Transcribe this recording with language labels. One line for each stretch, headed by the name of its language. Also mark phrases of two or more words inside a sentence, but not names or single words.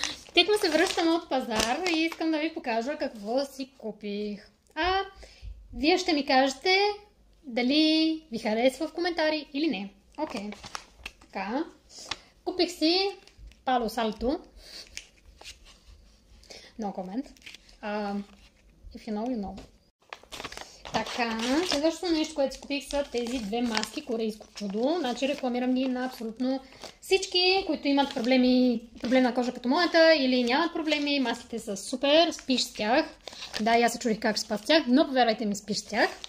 Bulgarian: Текно се връщам от пазар и искам да ви покажа какво си купих. Вие ще ми кажете дали ви харесва в коментари или не. Окей. Така. Купих си Palo Santo.
English: No comment. If you know, you know.
Bulgarian: Така, следващото нещо, което си купих са тези две маски корейско чудо. Значи рекламирам ги на абсолютно всички, които имат проблемна кожа като моята или нямат проблеми. Маските са супер, спиш с тях. Да, и аз се чудих как ще спа с тях, но повярвайте ми, спиш с тях.